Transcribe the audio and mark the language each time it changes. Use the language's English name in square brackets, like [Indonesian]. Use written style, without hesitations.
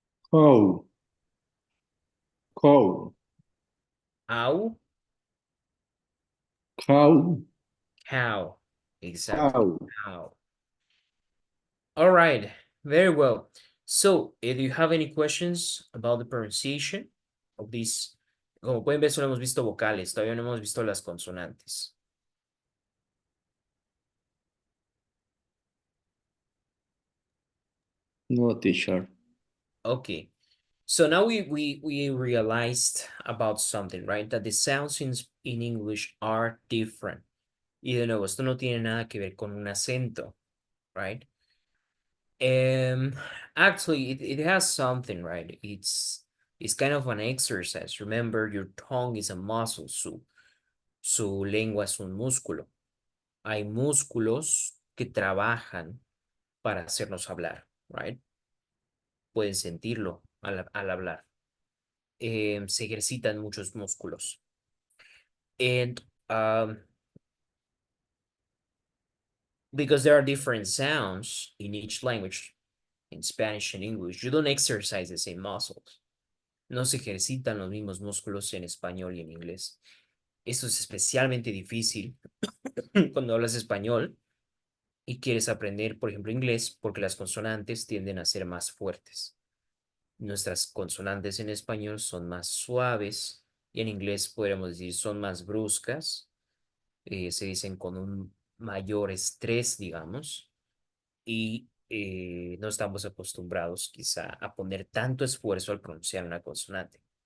[English] Cow. Cow. Ow. Cow. Cow. Exactly. Cow. Cow. All right. Very well. So, do you have any questions about the pronunciation of these? [Spanish] Como pueden ver, solo hemos visto vocales, todavía no hemos visto las consonantes. [English] No, teacher. Okay. So now we realized about something, right? That the sounds in English are different. [Spanish] Y de nuevo, esto no tiene nada que ver con un acento, right? [English] Actually, it has something, right? It's kind of an exercise. Remember, your tongue is a muscle, su lengua es un músculo. [Spanish] Hay músculos que trabajan para hacernos hablar, right? Pueden sentirlo al hablar. Se ejercitan muchos músculos. [English] And because there are different sounds in each language, in Spanish and English, you don't exercise the same muscles. [Spanish] No se ejercitan los mismos músculos en español y en inglés. Eso es especialmente difícil cuando hablas español y quieres aprender, por ejemplo, inglés, porque las consonantes tienden a ser más fuertes. Nuestras consonantes en español son más suaves y en inglés podríamos decir son más bruscas, se dicen con un mayor estrés, digamos, y no estamos acostumbrados quizá a poner tanto esfuerzo al pronunciar una consonante.